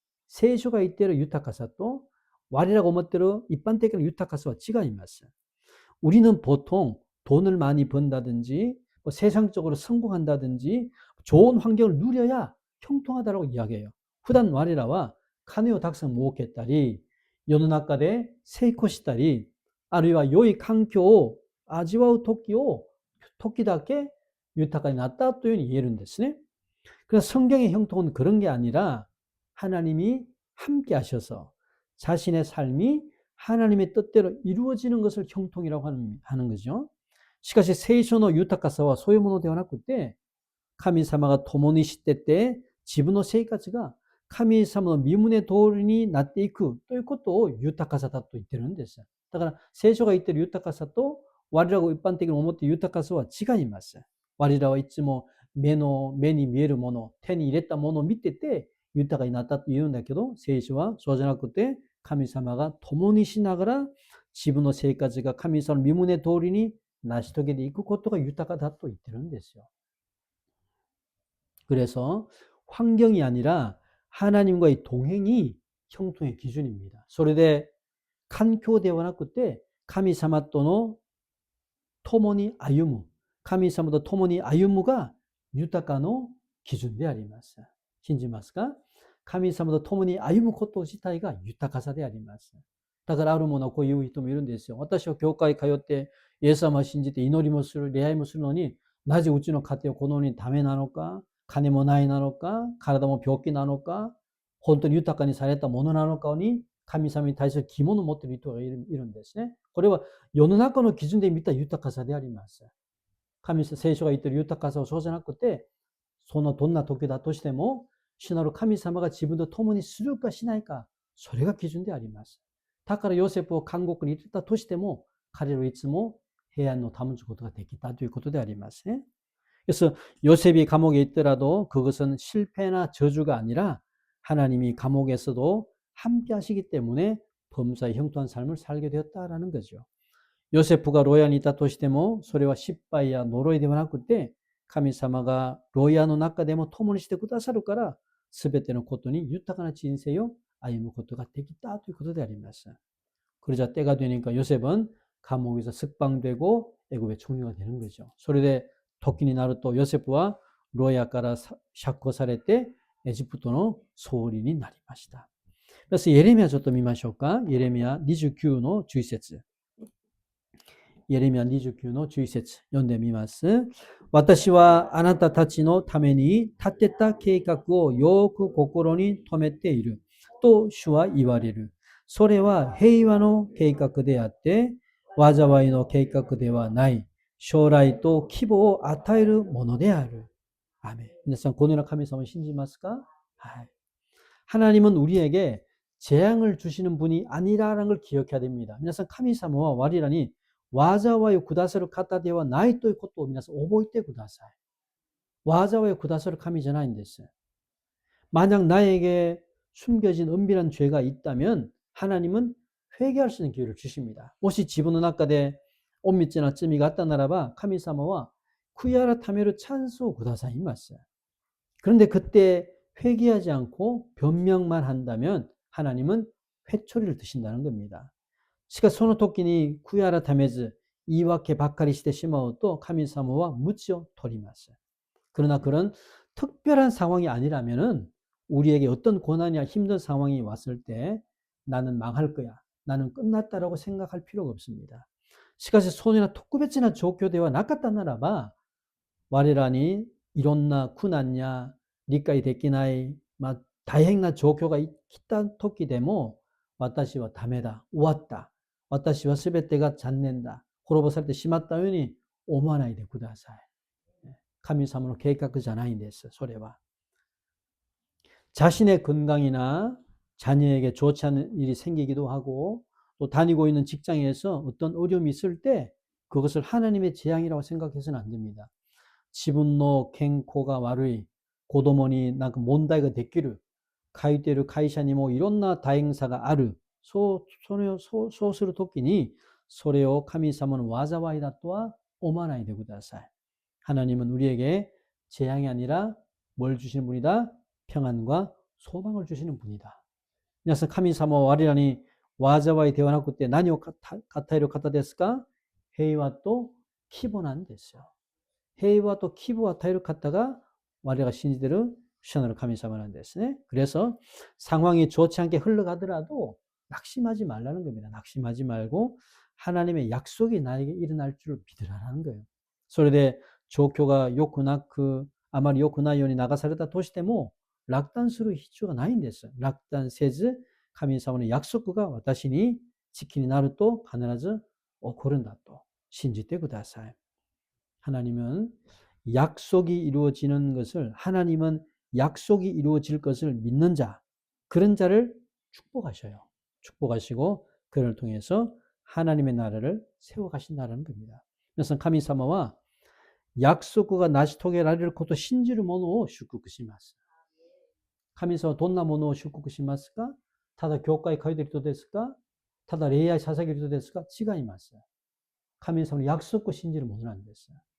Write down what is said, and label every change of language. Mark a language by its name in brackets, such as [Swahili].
[Japanese] 聖書が 言っている豊かさと我らが思っている一般的な豊かさは違います。 [Korean] 우리는 보통 돈을 많이 번다든지 세상적으로 성공한다든지 좋은 환경을 누려야 형통하다라고 이야기해요. [Japanese] 普段我らは金をたくさん儲けたり世の中で成功したりあるいは良い環境を味わう時だけ豊かになったというふうに言えるんですね。 [Korean] 그래서 성경의 형통은 그런 게 아니라 하나님이 함께 하셔서 자신의 삶이 하나님의 뜻대로 이루어지는 것을 형통이라고 하는 거죠. [Japanese] しかし聖書の豊かさはそういうものではなくて、神様が共にしてて自分の生活が神様の御胸通りになっていくということを豊かさだと言ってるんです。だから聖書が言ってる豊かさと我らが一般的に思っている豊かさは違います。我らはいつも目に見えるもの、手に入れたものを見てて豊かになったと言うんだけど、聖書はそうじゃなくて神様が共にしながら自分の生活が神様の御胸通りに成し遂げていくことが豊かだと言ってるんですよ。 [Korean] 그래서 환경이 아니라 하나님과의 동행이 형통의 기준입니다. [Japanese] それで環境ではなくて神様との共に歩む、神様と共に歩むが豊かの基準であります。信じますか？神様と共に歩むこと自体が豊かさであります。だからあるものはこういう人もいるんですよ。私は教会通ってイエス様を信じて祈りもする、礼拝もするのに、なぜうちの家庭はこのようにダメなのか、金もないなのか、体も病気なのか、本当に豊かにされたものなのかに神様に対する疑問を持っている人がいるんですね。これは世の中の基準で見た豊かさであります。神様、聖書が言っている豊かさはそうじゃなくて、そのどんな時だとしても、主なる神様が自分と共にするかしないか、それが基準であります。だからヨセフを監獄に入れたとしても、彼らはいつも平安を保つことができたということでありますね。 [Korean] 그래서 요셉이 감옥에 있더라도 그것은 실패나 저주가 아니라 하나님이 감옥에서도 함께 하시기 때문에 범사에 형통한 삶을 살게 되었다라는 거죠. 요세프가 로야에 [Japanese] いたとしてもそれは失敗や呪いではなくて神様がロヤの中でも共にしてくださるから全てのことに豊かな人生を歩むことができたということであります。 [Korean] 그러자 때가 되니까 요셉은 감옥에서 석방되고 애굽의 총리가 되는 거죠. [Japanese] それで時になるとヨセフはロヤから釈放されてエジプトの総理になりました。 [Korean] 그래서 [Japanese] 예레미야ちょっと見ましょうか。 예레미야 29の11節。 예레미야29の11節読んでみます。私はあなたたちのために立てた計画をよく心に留めていると主は言われる。それは平和の計画であって災いの計画ではない。将来と希望を与えるものである。アメン。皆さん、このような神様を信じますか？はい。 [Korean] 하나님은 우리에게 재앙을 주시는 분이 아니라는 걸 기억해야 됩니다. [Japanese] 皆さん、神様は我らに災いを下さる方ではないということを皆さん覚えてください。災いを下さる神じゃないんです。 [Korean] 만약 나에게 숨겨진 은밀한 죄가 있다면 하나님은 회개할 수 있는 기회를 주십니다. [Japanese] もし自分の中で隠密な罪があったならば神様は悔い改めるチャンスをくださいます。 [Korean] 그런데 그때 회개하지 않고 변명만 한다면 하나님은 회초리를 드신다는 겁니다. [Japanese] しかしその時に悔い改めず言い訳ばっかりしてしまうと神様は鞭を取ります。 [Korean] 그러나 그런 특별한 상황이 아니라면은 우리에게 어떤 고난이나 힘든 상황이 왔을 때 나는 망할 거야, 나는 끝났다라고 생각할 필요가 없습니다. [Japanese] しかしそのような特別な状況ではなかったならば我らにいろんな苦難や理解できない、大変な状況が来た時でも私はダメだ、終わった、私は全てが残念だ、滅ぼされてしまったように思わないでください。神様の計画じゃないんです。それは [Korean] 자신의 건강이나 자녀에게 좋지 않은 일이 생기기도 하고 또 다니고 있는 직장에서 어떤 어려움이 있을 때 그것을 하나님의 재앙이라고 생각해서는 안 됩니다. [Japanese] 自分の健康が悪い、子供になんか問題ができる、書いている会社にもいろんな大変さがある。そうするときにそれを神様の災いだとは思わないでください。 [Korean] 하나님은 우리에게 재앙이 아니라 뭘 주시는 분이다? 평안과 소망을 주시는 분이다. 그래서 [Japanese] 神様は我らに災いではなくて何を与える方ですか？平和と希望なんですよ。平和と希望を与える方が我々が信じている主なる神様なんですね。 [Korean] 그래서 상황이 좋지 않게 흘러가더라도 낙심하지 말라는 겁니다. 낙심하지 말고 하나님의 약속이 나에게 일어날 줄 믿으라는 거예요. [Japanese] それで状況が良くなく、あまり良くないように流されたとしても、落胆する必要がないんです。落胆せず、神様の約束が私に時になると必ず起こるんだと信じてください。 [Korean] 하나님은 약속이 이루어지는 것을, 하나님은 약속이 이루어질 것을 믿는 자, 그런 자를 축복하셔요. 축복하시고 그를 통해서 하나님의 나라를 세워가신다는 겁니다. 그래서 [Japanese] 神様は [Korean] 약속과 [Japanese] 成し遂げられることを信じる者を祝福します。神様はどんなものを祝福しますか？ただ教会通っている人ですか？ただ礼拝捧げる人ですか？違います。神様の約束を信じるものなんです。